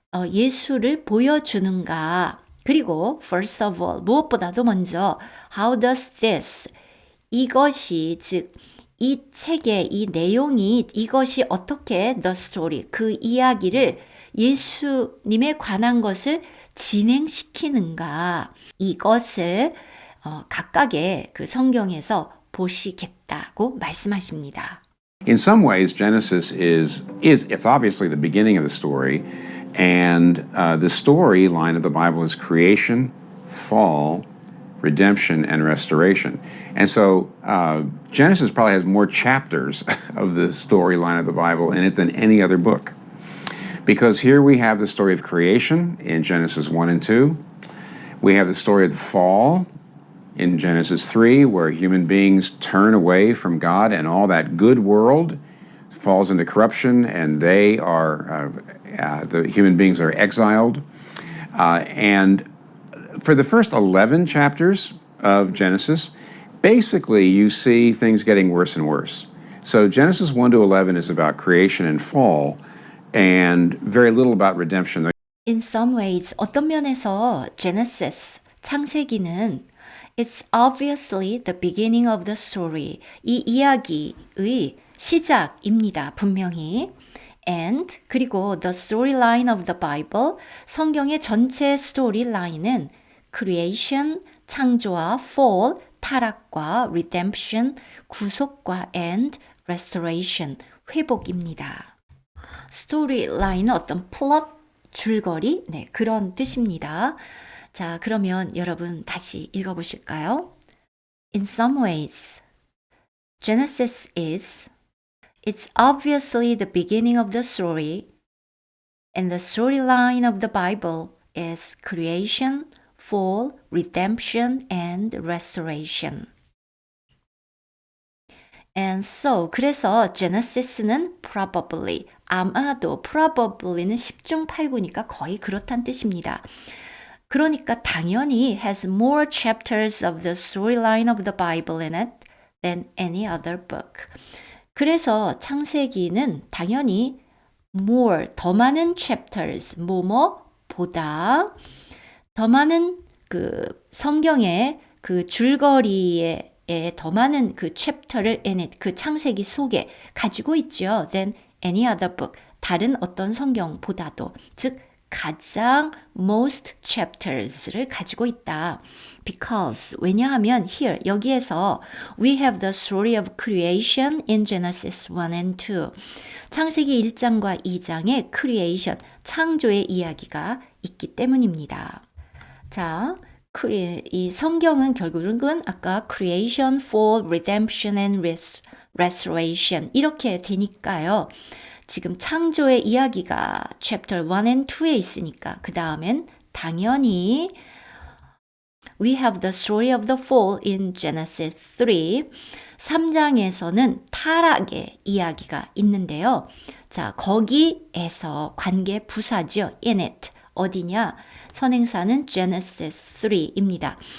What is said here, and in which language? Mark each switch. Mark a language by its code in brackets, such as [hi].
[ko] 예수를 보여주는가 그리고 [en] first of all [ko] 무엇보다도 먼저 [en] how does this [ko] 이것이 즉 이 책의 이 내용이 이것이 어떻게 [en] the story [ko] 그 이야기를 예수님에 관한 것을 진행시키는가 이것을 각각의 그 성경에서 보시겠다고 말씀하십니다. [en] In some ways, Genesis is it's obviously the beginning of the story, and the storyline of the Bible is creation, fall, redemption, and restoration. And so Genesis probably has more chapters of the storyline of the Bible in it than any other book. Because here we have the story of creation in Genesis 1 and 2. We have the story of the fall in Genesis 3, where human beings turn away from God and all that good world falls into corruption and they are, the human beings are exiled. And for the first 11 chapters of Genesis, basically you see things getting worse and worse. So Genesis 1 to 11 is about creation and fall and very little about redemption. In some ways, [ko] 어떤 면에서 [en] Genesis, [ko] 창세기는 [en] It's obviously the beginning of the story. [ko] 이 이야기의 시작입니다. 분명히. [en] And [ko] 그리고 [en] the storyline of the Bible, [ko] 성경의 전체 스토리라인은 [en] creation, [ko] 창조와 [en] fall, [ko] 타락과 [en] redemption, [ko] 구속과 [en] and restoration, [ko] 회복입니다. 스토리라인은 어떤 플롯, 줄거리, 네, 그런 뜻입니다. 자, 그러면 여러분 다시 읽어보실까요? [en] In some ways, Genesis is, it's obviously the beginning of the story, and the storyline of the Bible is creation, fall, redemption, and restoration. And so, [ko] 그래서 Genesis는 [en] probably, [ko] 아마도 probably는 10중 8구니까 거의 그렇단 뜻입니다. 그러니까 당연히 [en] has more chapters of the storyline of the Bible in it than any other book. [ko] 그래서 창세기는 당연히 [en] more, [ko] 더 많은 [en] chapters, [ko] 뭐뭐보다 더 많은 그 성경의 그 줄거리에 더 많은 그 챕터를 [en] in it, [ko] 그 창세기 속에 가지고 있죠. [en] than any other book, [ko] 다른 어떤 성경보다도, 즉 가장 most chapters를 가지고 있다. [en] Because, [ko] 왜냐하면 [en] here, [ko] 여기에서 [en] we have the story of creation in Genesis 1 and 2. [ko] 창세기 1장과 2장의 creation, 창조의 이야기가 있기 때문입니다. 자, 이 성경은 결국은 아까 [en] creation, fall, redemption and restoration [ko] 이렇게 되니까요. 지금 창조의 이야기가 [en] chapter 1 and 2에 [ko] 있으니까 그 다음엔 당연히 [en] We have the story of the fall in Genesis 3. [ko] 3장에서는 타락의 이야기가 있는데요. 자, 거기에서 관계 부사죠. [en] in it. [ko] 어디냐? 선행사는 Genesis 3입니다.